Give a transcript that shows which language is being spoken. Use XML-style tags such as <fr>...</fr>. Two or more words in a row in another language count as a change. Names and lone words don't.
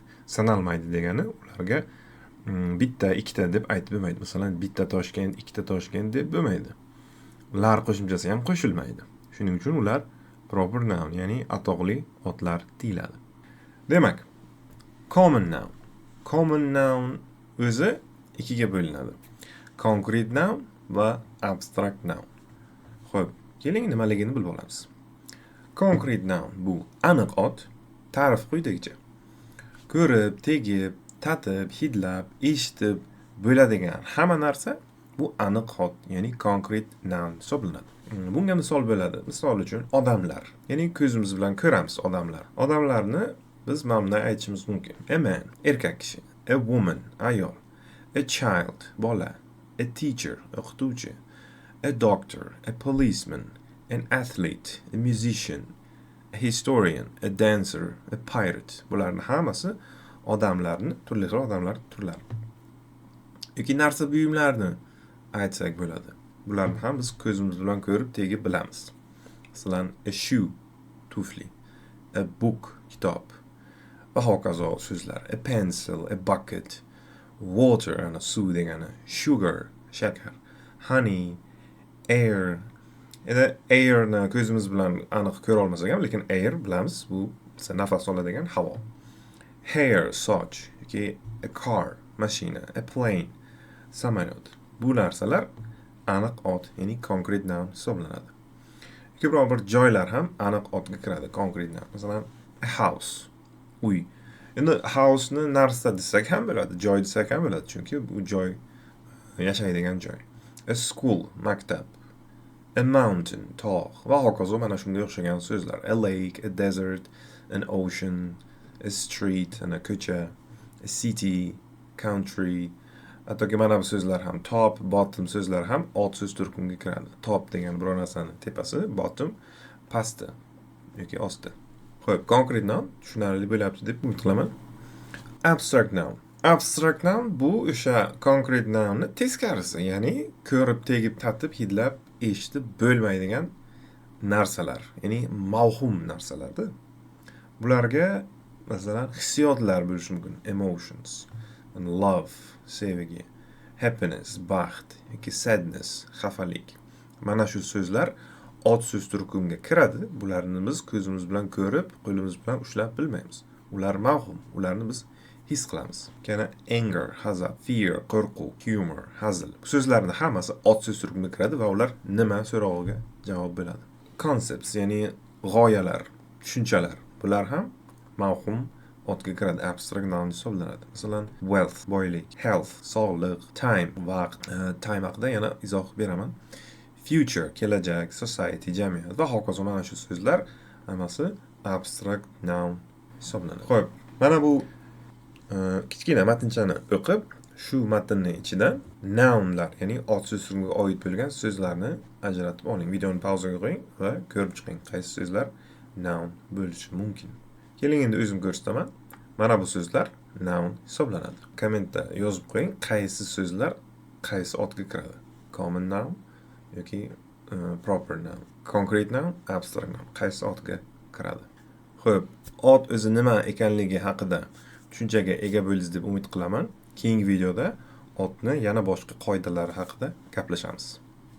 <uz>Sanalmaydi degani, ularga bitta, ikkita deb aytib bo'lmaydi. Masalan, bitta Toshkent, ikkita Toshkent deb bo'lmaydi. Lar qo'shimchasi ham qo'shilmaydi. Shuning uchun ular</uz> <en>proper noun,</en> <uz>ya'ni atoqli otlar deyiladi. Demak,</uz> <en>common noun</en> <uz>o'zi ikkiga bo'linadi:</uz> <en>concrete noun va abstract noun.</en> <uz>Xo'p, keling nimaligini bilib olamiz.</uz> <en>Concrete noun</en> <uz>bu aniq ot. Ta'rif quyidagicha: ko'rib, tegib, tatib, hidlab, eshitib bo'ladigan hamma narsa bu aniq ot, ya'ni</uz> <en>concrete noun</en> <uz>hisoblanadi. Bunga misol bo'ladi. Misol uchun, odamlar, ya'ni ko'zimiz bilan ko'ramiz odamlar. Odamlarni biz mana bunday aytishimiz mumkin:</uz> <en>a man,</en> <uz>erkak kishi;</uz> <en>a woman, ayol; a child, bola; a teacher, o'qituvchi; a doctor, a policeman; an athlete, a musician; a historian, a dancer, a pirate.</en> <uz>Bularning hammasi odamlarni, turli xil odamlar turlari. Yoki narsa buyumlarni aytsak bo'ladi. Bularni ham biz ko'zimiz bilan ko'rib, tegib bilamiz. Masalan,</uz> <en>a shoe, tufli; a book,</en> <uz>kitob va hokazo so'zlar.</uz> <en>A pencil, a bucket; water,</en> <uz>ana suv degani; sugar, shakar;</uz> <en>honey, air.</en> <uz>Airni ko'zimiz bilan aniq ko'ra olmasak ham, lekin air bilamiz, bu nafas oladigan havo.</uz> <en>Hair, soch yoki a car, mashina; a plane,</en> <uz>samolyot. Bu narsalar aniq ot, ya'ni</uz> <en>concrete noun</en> <uz>hisoblanadi. Yoki biror bir joylar ham aniq otga kiradi,</uz> <en>concrete noun.</en> <uz>Masalan,</uz> <en>a house,</en> <uz>uy. Endi house'ni narsa desak ham bo'ladi, joy desak ham bo'ladi, chunki bu joy, yashaydigan joy.</uz> <en>A school, maktab; a mountain,</en> <uz>tog' va hokazo, mana shunga o'xshagan so'zlar.</uz> <en>A lake, a desert, an ocean; a street,</en> <uz>ana ko'cha;</uz> <en>a city, country.</en> <uz>Hattoki mana bu so'zlar ham,</uz> <en>top, bottom</en> <uz>so'zlar ham ot so'z turkumiga kiradi. Top degani biror narsani tepasi, bottom pasti yoki osti. Xo'p,</uz> <en>concrete noun</en> <uz>tushunarli bo'lyapti deb umid qilaman.</uz> <en>Abstract noun</en> <uz>bu o'sha</uz> <en>concrete nounni</en> <uz>teskarisi, ya'ni ko'rib, tegib, tatib, hidlab eshitib bo'lmaydigan narsalar, ya'ni mavhum narsalarda. Bularga masalan hissiyotlar bo'lishi mumkin,</uz> <en>emotions, love,</en> <uz>sevgi, happiness, baxt yoki sadness, xafalik. Mana shu so'zlar ot so'z turkumiga kiradi. Bularni biz ko'zimiz bilan ko'rib, qo'limiz bilan ushlab bilmaymiz. Ular mavhum, ularni biz his qilamiz. Yana anger, g'azab, fear, qo'rquv, humor, hazil. Bu so'zlarning hammasi ot so'z turkumiga kiradi va ular nima so'rog'iga javob bo'ladi. Concepts, ya'ni g'oyalar, tushunchalar. Bular ham mavhum otga kiradi,</uz> <en>abstract noun</en> <uz>hisoblanadi. Masalan, wealth, boylik, health, sog'liq, time, vaqt. Time haqida yana izoh beraman. Future, kelajak, society, jamiyat va hokazo. Mana shu so'zlar hammasi</uz> <en>abstract noun</en> <uz>hisoblanadi. Xo'p, mana bu kichkina matnchani o'qib, shu matnning ichidan nounlar, ya'ni ot so'z turkumiga oid bo'lgan so'zlarni ajratib oling. Videoni pauzaga qo'ying va ko'rib chiqing, qaysi so'zlar noun bo'lishi mumkin. Keling endi o'zim ko'rsataman. Mana bu so'zlar noun hisoblanadi. Kommentda yozib qo'ying, qaysi so'zlar qaysi otga kiradi.</uz> <en>Common noun yoki proper noun, concrete noun, abstract noun,</en> <uz>qaysi otga kiradi. Xo'p, ot o'zi nima ekanligi haqida tushunchaga ega bo'ldingiz deb umid qilaman. Keyingi videoda otni yana boshqa qoidalari haqida gaplashamiz.</uz>